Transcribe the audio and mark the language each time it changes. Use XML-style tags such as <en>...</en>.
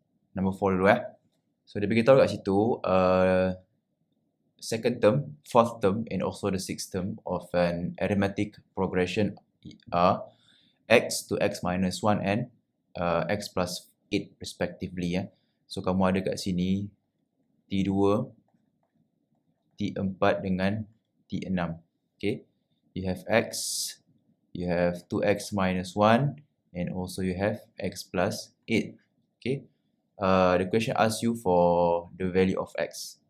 <en>Number 4</en> <ms>dulu . So dia beritahu kat situ</ms> <en>second term, fourth term and also the sixth term of an arithmetic progression are x to x minus 1 and x plus 8 respectively .</en> <ms>So kamu ada kat sini T2, T4 dengan T6. Okay.</ms> <en>You have x, you have 2x minus 1 and also you have x plus 8. Okay. The question asks you for the value of x.</en>